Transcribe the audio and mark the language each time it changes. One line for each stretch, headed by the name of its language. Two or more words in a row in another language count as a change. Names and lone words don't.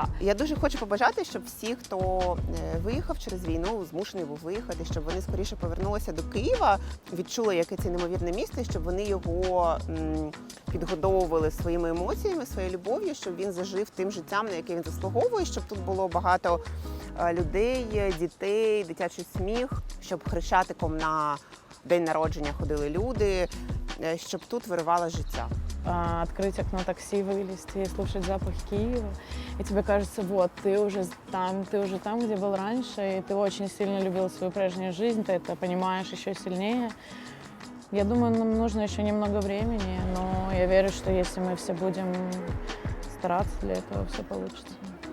Ukrainian: Я дуже хочу побажати, щоб всі, хто виїхав через війну, змушений був виїхати, щоб вони скоріше повернулися до Києва, відчули, яке це неймовірне місто, і щоб вони його підгодовували своїми емоціями, своєю любов'ю, щоб він зажив тим життям, на яке він заслуговує, щоб тут було багато людей, дітей, дитячий сміх, щоб хрещатиком на день народження ходили люди, щоб тут виривало життя.
Russian: Открыть окно такси, вылезти и слушать запах Киева. И тебе кажется, вот, ты уже там, где был раньше, и ты очень сильно любил свою прежнюю жизнь, ты это понимаешь еще сильнее. Я думаю, нам нужно еще немного времени, но я верю, что если мы все будем стараться, для этого все получится.